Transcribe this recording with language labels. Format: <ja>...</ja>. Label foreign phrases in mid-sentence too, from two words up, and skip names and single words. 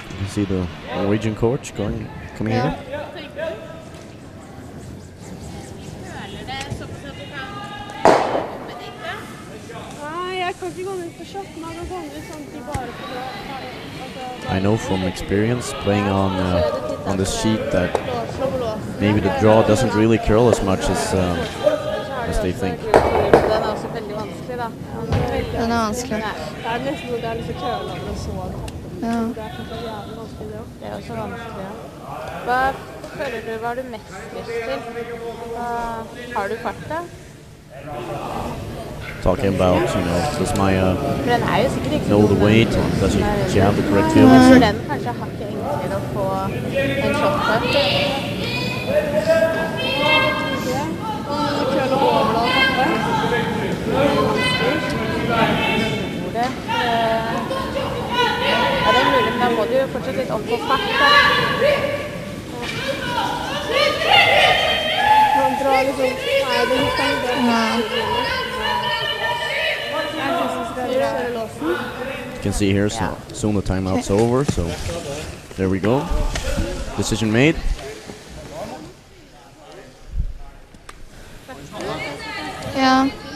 <en>You can see the Norwegian coach coming here. I know from experience playing on this sheet that maybe the draw doesn't really curl as much as they think.</en> <no>Den er vanskelig. Det er nesten det er litt kølere og så. Ja. Det er kanskje jævlig vanskelig det også. Det er også vanskelig. Hva føler du var du mest lyst til? Har du farta?</no> <en>Talking about, does my</en> <no>For den er jo sikkert ikke</no> <en>know the weight, does she have the correct feelings?</en> <no>For den kanskje hakket enklere å få en shot på. Køle over da og tappe. Ja, det er mulig, men da må du jo fortsatt litt opp på fart da. Han drar liksom, nei, det husker han ikke.</no> <en>You can see here, so soon the timeout's over, so there we go. Decision made.</en> <no>Ja.</no>